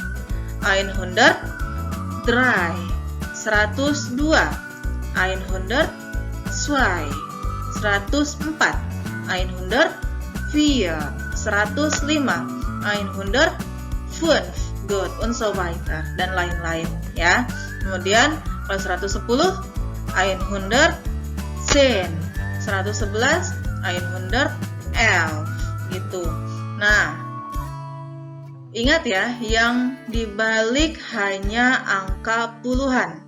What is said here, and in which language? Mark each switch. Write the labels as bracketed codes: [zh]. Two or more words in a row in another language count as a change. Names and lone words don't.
[id] 103. 102. 102. 104. 104. 105. 105. Good, [de] und so weiter, [id] dan lain-lain ya. Kemudian kalau 110 110. 111 111 gitu. Nah, ingat ya, yang dibalik hanya angka puluhan.